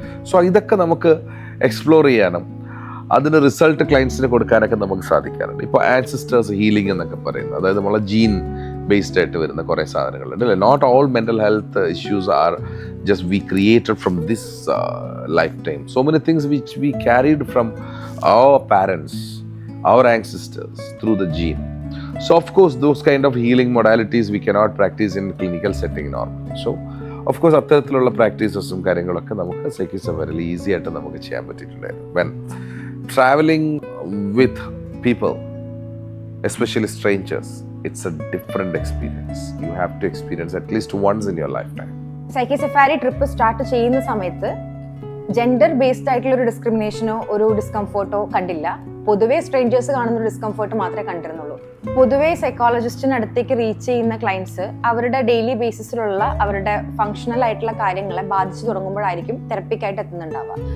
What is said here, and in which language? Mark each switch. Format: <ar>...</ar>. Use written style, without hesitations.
<ml>So ഇതൊക്കെ നമുക്ക് explore ചെയ്യാനും അതിന് റിസൾട്ട് ക്ലയൻസിന് കൊടുക്കാനൊക്കെ നമുക്ക് സാധിക്കാറുണ്ട്. ഇപ്പോൾ ആൻസിസ്റ്റേഴ്സ് ഹീലിംഗ് എന്നൊക്കെ പറയുന്നത്, അതായത് നമ്മളെ ജീൻ ബേസ്ഡ് ആയിട്ട് വരുന്ന കുറേ സാധനങ്ങളുണ്ട് അല്ലേ.</ml> <en>Not all mental health issues are just we created from this lifetime. So many things which we carried from our parents, our ancestors through the gene. So of course those kind of healing modalities we cannot practice in clinical setting normally. So of course</en> <ml>അത്തരത്തിലുള്ള പ്രാക്ടീസസും കാര്യങ്ങളൊക്കെ നമുക്ക് Psyche Safari easy ആയിട്ട് നമുക്ക് ചെയ്യാൻ പറ്റിയിട്ടുണ്ടായിരുന്നു.</ml> <en>When traveling with people, especially strangers, it's a different experience. You have to experience at least once in your lifetime.</en> <ml>Psyche Safari trip start ചെയ്യുന്ന സമയത്ത് gender based ആയിട്ടുള്ള ഒരു ഡിസ്ക്രിമിനേഷനോ ഒരു ഡിസ്കംഫോർട്ടോ കണ്ടില്ല. പൊതുവേ സ്ട്രേഞ്ചേഴ്സ് കാണുന്ന ഒരു ഡിസ്കംഫോർട്ട് മാത്രമേ കണ്ടിരുന്നുള്ളൂ. പൊതുവേ സൈക്കോളജിസ്റ്റിന് അടുത്തേക്ക് റീച്ച് ചെയ്യുന്ന ക്ലയൻസ് അവരുടെ ഡെയിലി ബേസിസിലുള്ള അവരുടെ ഫങ്ഷണൽ ആയിട്ടുള്ള കാര്യങ്ങളെ ബാധിച്ചു തുടങ്ങുമ്പോഴായിരിക്കും തെറപ്പിക്കായിട്ട് എത്തുന്നുണ്ടാവുക.</ml>